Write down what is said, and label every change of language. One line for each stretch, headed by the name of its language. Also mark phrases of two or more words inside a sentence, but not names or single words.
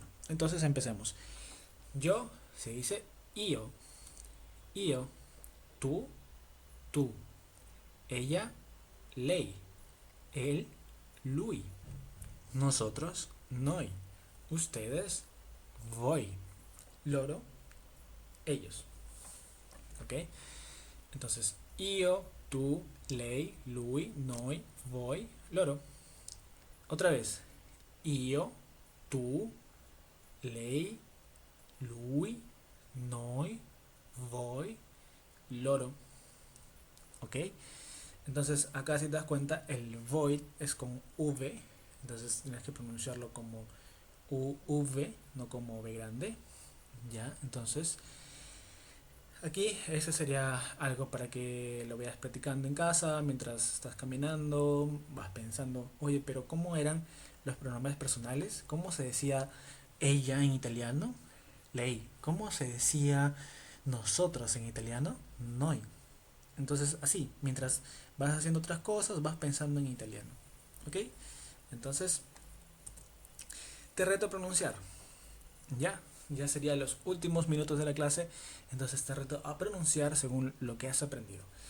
Spanish: Entonces empecemos. Yo se dice
Italian: io, io,
Spanish: tú, tú, ella, lei, él, lui, nosotros, noi, ustedes,
Italian: voi, loro,
Spanish: ellos. ¿Ok? Entonces,
Italian: io, tú, lei, lui, noi, voi, loro.
Spanish: Otra vez,
Italian: io, tú, lei, lui, noi, voi, loro.
Spanish: ¿Ok? Entonces acá si te das cuenta el void es con V, entonces tienes que pronunciarlo como UV, no como V grande. Ya, entonces aquí eso sería algo para que lo vayas practicando en casa mientras estás caminando, vas pensando, oye, pero ¿cómo eran los pronombres personales? ¿Cómo se decía ella en italiano? Lei. ¿Cómo se decía nosotros en italiano? Noi. Entonces así, mientras vas haciendo otras cosas, vas pensando en italiano. ¿Ok? Entonces, te reto a pronunciar. ¿Ya? ya serían los últimos minutos de la clase, entonces te reto a pronunciar según lo que has aprendido.